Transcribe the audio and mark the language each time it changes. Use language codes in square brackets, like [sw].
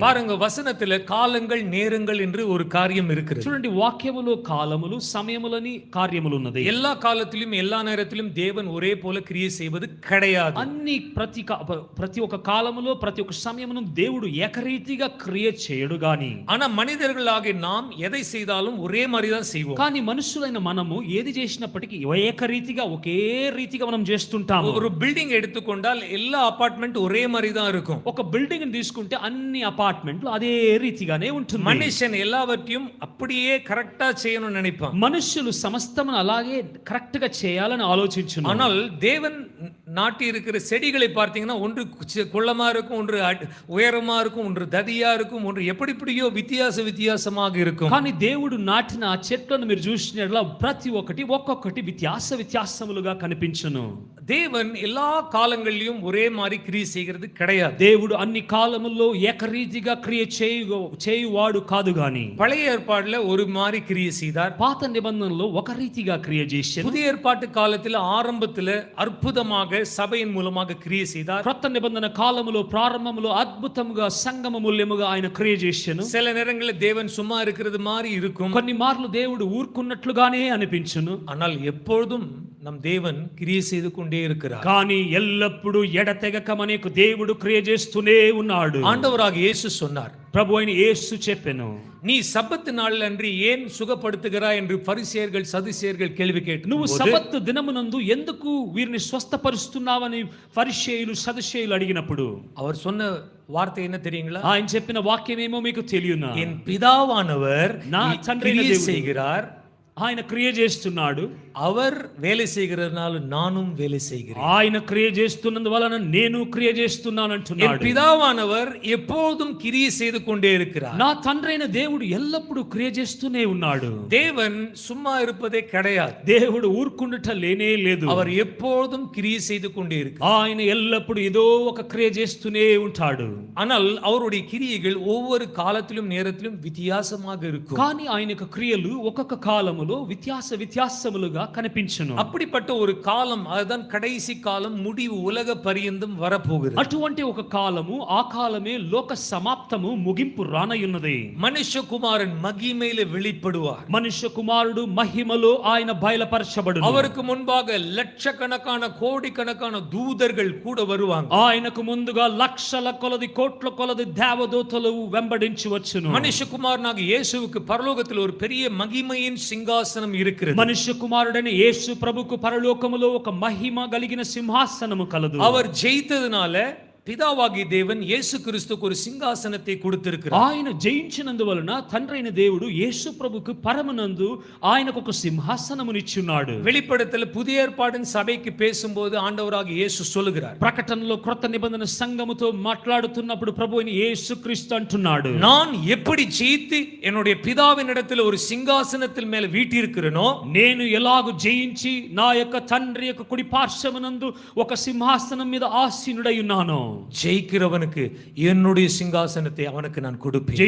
[ta] பாருங்க, வசனத்துல காலங்கள் நேரங்கள் என்று ஒரு காரியம் இருக்கிறது. [te] చూడండి, వాక్యములో కాలములు సమయములని కార్యములు ఉన్నది. [ta] எல்லா காலத்திலும் எல்லா நேரத்திலும் தேவன் ஒரே போல கிரியை செய்வது கிடையாது. [te] అన్ని ప్రతి ఒక్క కాలములో ప్రతి ఒక్క సమయమును దేవుడు ఏకరీతిగా క్రియ చేయడు గాని, [ta] ஆனா மனிதர்களாகிய நாம் எதை செய்தாலும் ஒரே மாதிரி தான் செய்வோம். [te] కానీ మనుషులైన మనము ఏది చేసినప్పటికీ ఏకరీతిగా ఒకే రీతిగా మనం చేస్తుంటాము. [ta] ஒரு பில்டிங் எடுத்துக்கொண்டால் எல்லா அபார்ட்மெண்ட் ஒரே மாதிரி தான் இருக்கும். [te] ఒక బిల్డింగ్ ని తీసుకుంటే అన్ని అపార్ట్మెంట్లు అదే రీతిగానే ఉంటుంది. [ta] மனுஷன் எல்லாவற்றையும் அப்படியே கரெக்டா செய்யணும்னு நினைப்பான். [te] మనుషులు సమస్తమును అలాగే కరెక్ట్ గా చేయాలని ఆలోచించును. [ta] ஆனால் தேவன் நாட்டி இருக்கிற செடிகளை பார்த்தீங்கன்னா ஒன்று குள்ளமா இருக்கும், ஒன்று உயரமா இருக்கும், ஒன்று ததியா இருக்கும், ஒன்று எப்படியோ வித்தியாசமாக இருக்கும். [te] కానీ దేవుడు నాటిన ఆ చెట్లను మీరు చూసినట్లా ప్రతి ఒక్కొక్కటి వ్యత్యాసములుగా కనిపించును. [ta] தேவன் எல்லா காலங்களிலும் ஒரே மாதிரி கிரியை செய்கிறது கிடையாது. [te] దేవుడు అన్ని కాలముల్లో ఏకరీతిగా క్రియ చేయువాడు కాదు గాని, [ta] பழைய ஏற்பாடுல ஒரு மாதிரி கிரியை செய்தார். [te] పాత నిబంధనలో ఒక రీతిగా క్రియ చేశారు. [ta] புதிய ஏற்பாட்டு காலத்தில் ஆரம்பத்தில் அற்புதமாக சபையின் மூலமாக கிரியை செய்தார். [te] క్రొత్త నిబంధన కాలములో ప్రారంభములో అద్భుతముగా సంగమ మూల్యముగా ఆయన క్రియ చేశాను. [ta] சில நேரங்களில் தேவன் சும்மா இருக்கிறது மாதிரி இருக்கும். [te] కొన్ని మార్లు దేవుడు ఊరుకున్నట్లుగానే అనిపించును. [ta] ஆனால் எப்பொழுதும் நம் தேவன் கிரியை செய்து கொண்டே இருக்கிறார். [te] కానీ ఎల్లప్పుడూ ఎడతెగక మనకు దేవుడు క్రియ చేస్తూనే ఉన్నాడు. [ta] ஆண்டவராக இயேசு சொன்னார், [te] ప్రభు అయిన యేసు చెప్పెను, [ta] நீ சப்பத்து நாள் அன்றி ஏன் சுகப்படுத்துகிறாய் என்று பரிசேயர்கள் சதுசேயர்கள் கேள்வி கேட்டு, [te] నువ్వు సబ్బతు దినమునందు ఎందుకు వీరిని స్వస్థపరుస్తున్నావని పరిసయ్యులు సదుషేయులు అడిగినప్పుడు [ta] அவர் சொன்ன வார்த்தை என்ன தெரியுங்களா? [te] ఆయన చెప్పిన వాక్యం ఏమో మీకు తెలియనా? [ta] என் பிதாவானவர் [te] నా తండ్రి [ta] கிரியை செய்கிறார், [te] ఆయన క్రియ చేస్తున్నాడు, [ta] அவர் வேலை செய்கிறதுனால நானும் வேலை செய்கிறேன். [te] ఆయన క్రియ చేస్తున్నందువలన నేను క్రియ చేస్తున్నాను [ta] என் [te] అంటున్నాడు. [ta] பிதாவானவர் எப்போதும் கிரியை செய்து கொண்டே இருக்கிறார். [te] నా తండ్రి అయిన దేవుడు ఎల్లప్పుడూ క్రియ చేస్తూనే ఉన్నాడు. [ta] தேவன் சும்மா இருப்பதே கிடையாது. [te] దేవుడు ఊరుకుండుట లేనే లేదు. [ta] அவர் எப்போதும் கிரியை செய்து கொண்டே இருக்கிறார். [te] ఆయన ఎల్లప్పుడూ ఏదో ఒక క్రియ చేస్తూనే ఉంటాడు. [ta] ஆனால் அவருடைய கிரியைகள் ஒவ்வொரு காலத்திலும் நேரத்திலும் வித்தியாசமாக இருக்கும். [te] కానీ ఆయన యొక్క క్రియలు ఒక్కొక్క కాలములో వ్యత్యాసములుగా కనిపించును. [ta] அப்படிப்பட்ட ஒரு காலம், அதுதான் கடைசி காலம், முடிவு உலக பரியந்தம் வரப்போகிறது. [te] అటువంటి ఒక కాలము, ఆ కాలమే లోక సమాప్తము, ముగింపు రానయున్నది. [ta] மனுஷகுமாரன் மகிமையில வெளிப்படுவார். [te] మనుష్య కుమారుడు మహిమలో ఆయన బయలుపరచబడును. [ta] அவருக்கு முன்பாக லட்சக்கணக்கான கோடிக்கணக்கான தூதர்கள் கூட வருவாங்க. [te] ఆయనకు ముందుగా లక్షల కొలది కోట్ల కొలది దేవదూతలు వెంబడించి వచ్చును. [ta] மனுஷகுமாரனாக இயேசுவுக்கு பரலோகத்தில் ஒரு பெரிய மகிமையின் சிங்காசனம் இருக்கிறது. [te] మనుష్య కుమారుడైన యేసు ప్రభుకు పరలోకములో ఒక మహిమ కలిగిన సింహాసనము కలదు. [ta] அவர் ஜெயித்ததுனால பிதாவாகிய தேவன் இயேசு கிறிஸ்துக்கு ஒரு சிங்காசனத்தை கொடுத்திருக்கிறார். [te] ఆయన జయించినందువలన తండ్రైన దేవుడు యేసు ప్రభుకు పరమనందు ఆయనకు ఒక సింహాసనమునిచ్చున్నాడు. [ta] வெளிப்படுத்தல புதிய ஏற்பாடின் சபைக்கு பேசும்போது ஆண்டவராகிய இயேசு சொல்லுகிறார், [te] ప్రకటనలో క్రొత్త నిబంధన సంఘముతో మాట్లాడుతున్నప్పుడు ప్రభు అయిన యేసుక్రీస్తు అంటున్నాడు, [ta] நான் எப்படி ஜெயித்து என்னுடைய பிதாவின் இடத்துல ஒரு சிங்காசனத்தில் மேல வீட்டிருக்கிறேனோ, [te] నేను ఎలాగు జయించి నా యొక్క తండ్రి యొక్క కుడి పార్శ్వమునందు ఒక సింహాసనం మీద ఆసీనుడై ఉన్నానో, [ta] ஜெயிக்கிறவனுக்கு என்னுடைய சிங்காசனத்தை அவனுக்கு நான் கொடுப்பேன்.